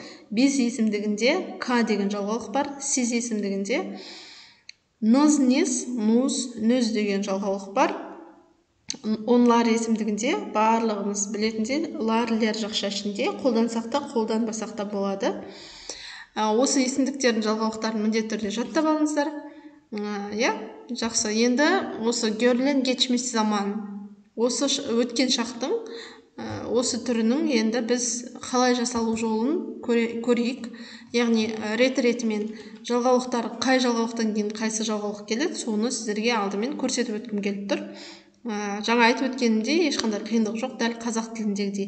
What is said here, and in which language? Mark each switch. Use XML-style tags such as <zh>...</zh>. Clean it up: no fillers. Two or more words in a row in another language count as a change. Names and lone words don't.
<kk>Біз есімдігінде к деген жалғаулық бар. Сіз есімдігінде ныз, нез, нуз, нөз деген жалғаулық бар. Онлар есімдігінде барлығымыз білетіндей лар, лер жақша ішінде қолдансақ та қолданбасақ та болады. Осы есімдіктердің жалғаулықтарын міндетті түрде жаттап алыңыздар. Жақсы. Енді осы</kk> <tr>görülen geçmiş zaman,</tr> <kk>осы өткен шақтың осы түрінің енді біз қалай жасалу жолын көрейік. Яғни рет-ретімен жалғаулықтар, қай жалғаулықтан кейін қайсы жалғаулық келеді, соны сіздерге алдымен көрсетіп өткім келіп тұр. Жаңа айтып өткенімде ешқандай қиындық жоқ, дәл қазақ тіліндегідей.</kk>